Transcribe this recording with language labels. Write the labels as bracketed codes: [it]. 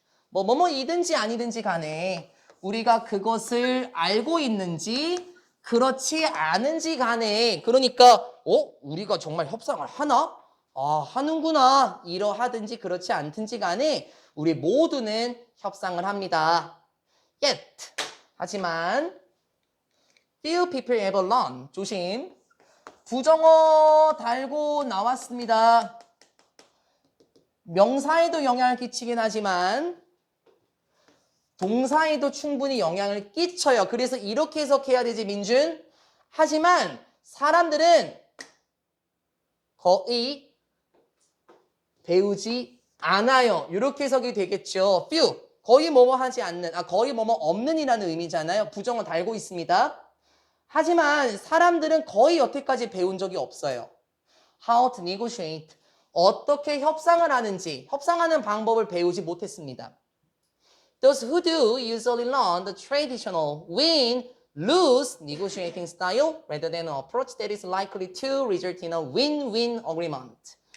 [ko] 뭐뭐이든지 아니든지 간에 우리가 그것을 알고 있는지 그렇지 않은지 간에 그러니까 우리가 정말 협상을 하나? 하는구나. 이러하든지 그렇지 않든지 간에 우리 모두는 협상을 합니다. [en] Yet. [ko] 하지만 [en] few people ever learn. [ko] 조심. 부정어 달고 나왔습니다. 명사에도 영향을 끼치긴 하지만 동사에도 충분히 영향을 끼쳐요. 그래서 이렇게 해석해야 되지, 민준. 하지만 사람들은 거의 배우지 않아요. 이렇게 해석이 되겠죠. few, 거의 뭐뭐 하지 않는, 거의 뭐뭐 없는 이라는 의미잖아요. 부정어 달고 있습니다. 하지만 사람들은 거의 여태까지 배운 적이 없어요. [en] How to negotiate. [ko] 어떻게 협상을 하는지, 협상하는 방법을 배우지 못했습니다. [en] Those who do usually learn the traditional win-lose negotiating style rather than an approach that is likely to result in a win-win agreement.